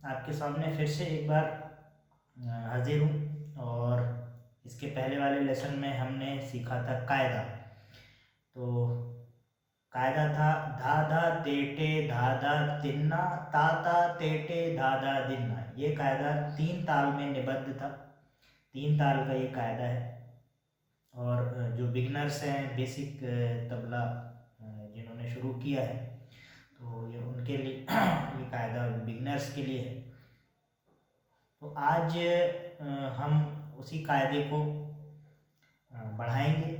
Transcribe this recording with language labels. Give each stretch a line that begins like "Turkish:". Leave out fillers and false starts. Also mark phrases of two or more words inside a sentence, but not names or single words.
Hindi: आपके सामने फिर से एक बार हाजिर हूँ। और इसके पहले वाले लेसन में हमने सीखा था कायदा। तो कायदा था धा धा तेटे धा धा तिन्ना ता ता तेटे धा धा दिन्ना। ये कायदा 3 ताल में निबद्ध था। 3 ताल का ये कायदा है। और जो बिगनर्स हैं, बेसिक तबला जिन्होंने शुरू किया है, तो ये उनके लिए ये कायदा बिगनर्स के लिए है। तो आज हम उसी कायदे को बढ़ाएंगे।